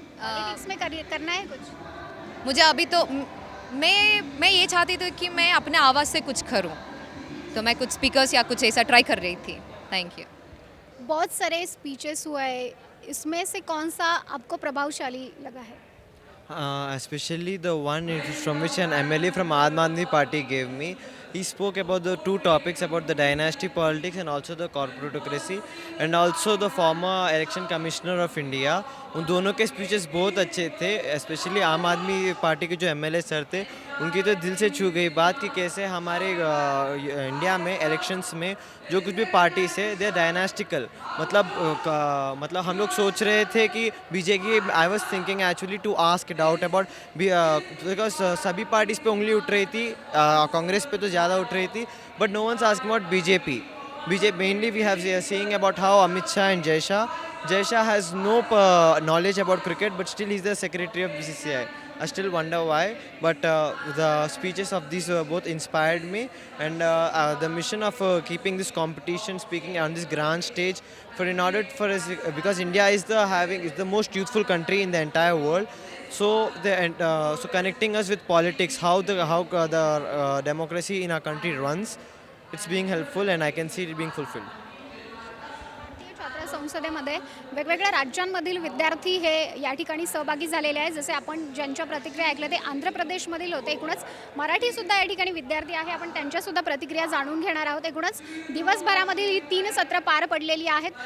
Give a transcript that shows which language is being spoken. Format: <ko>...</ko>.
<hi>Politics में करना है कुछ? मुझे अभी तो मैं ये चाहती थी कि मैं अपने आवाज़ से कुछ करूं, तो मैं कुछ स्पीकर्स या कुछ ऐसा ट्राई कर रही थी.</hi> <en>Thank you.</en> <hi>बहुत सारे स्पीचेस हुए, इसमें से कौन सा आपको प्रभावशाली लगा है?</hi> <en>Especially the one from which an MLA from Aam Aadmi Party gave me. He spoke about the two topics, about the dynasty politics and also the corporatocracy, and also the former election commissioner of India.</en> <hi>उन दोनों के speeches बहुत अच्छे थे. Specially आम आदमी party के जो MLA सर थे उनकी तो दिल से छू गई बात कि कैसे हमारे इंडिया में इलेक्शंस में जो कुछ भी पार्टीज है</hi> <en>They are dynastical.</en> <hi>मतलब हम लोग सोच रहे थे कि BJP,</hi> <en>I was thinking actually to ask doubt about because</en> <hi>सभी पार्टीज पे उंगली उठ रही थी, कांग्रेस पे तो ज़्यादा उठ रही थी,</hi> <en>but no one's asking about</en> <hi>BJP.</hi> <en>Mainly we have seeing about how Amit Shah and Jay Shah has no knowledge about cricket, but still he's the secretary of BCCI. I still wonder why, but the speeches of these both inspired me, and the mission of keeping this competition, speaking on this grand stage, in order for us, because India is the most youthful country in the entire world. So so connecting us with politics, how the democracy in our country runs. It's being helpful, and I can see it being fulfilled.</en> <mr>भारतीय छात्र संसदेमध्ये वेगवेगळ्या राज्यांमधील विद्यार्थी हे या ठिकाणी सहभागी झालेले आहेत. जसे आपण ज्यांच्या प्रतिक्रिया ऐकल्या ते आंध्र प्रदेशमधील होते. एकूणच मराठीसुद्धा या ठिकाणी विद्यार्थी आहे. आपण त्यांच्यासुद्धा प्रतिक्रिया जाणून घेणार आहोत. एकूणच दिवसभरामधील ही 3 सत्र पार पडलेली आहेत.</mr>